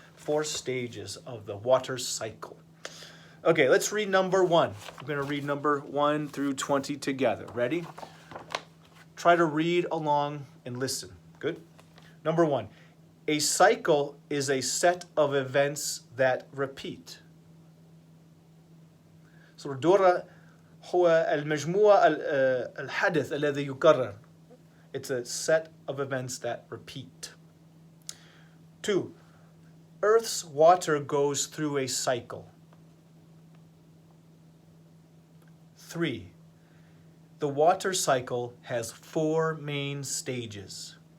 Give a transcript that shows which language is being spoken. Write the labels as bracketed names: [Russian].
[English] 4 stages of the water cycle. Okay, let's read number 1. We're going to read number 1 through 20 together. Ready? Try to read along and listen. Good? Number 1. A cycle is a set of events that repeat. [Arabic] So الدورة هو المجموعة الحدث الذي يكرر. [English] It's a set of events that repeat. 2. Earth's water goes through a cycle. 3. The water cycle has 4 main stages.